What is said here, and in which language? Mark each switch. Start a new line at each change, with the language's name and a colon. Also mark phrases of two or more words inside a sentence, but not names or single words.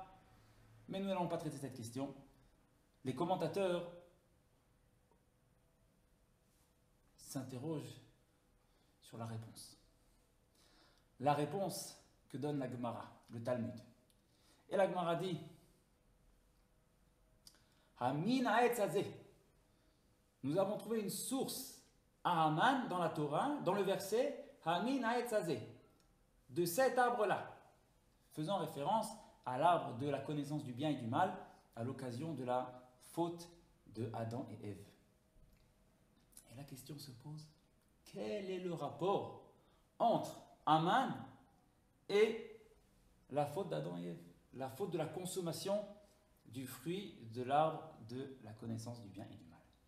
French: Mais nous n'allons pas traiter cette question. Les commentateurs s'interrogent sur la réponse. La réponse que donne la Gemara, le Talmud. Et la Gemara dit
Hebrew: המן העץ הזה.
French: Nous avons trouvé une source à Haman dans la Torah, dans le verset
Hebrew: המן העץ הזה,
French: de cet arbre-là, faisant référence à l'arbre de la connaissance du bien et du mal, à l'occasion de la faute de Adam et Ève. Et la question se pose, quel est le rapport entre Haman et la faute d'Adam et Ève, la faute de la consommation du fruit de l'arbre de la connaissance du bien et du mal?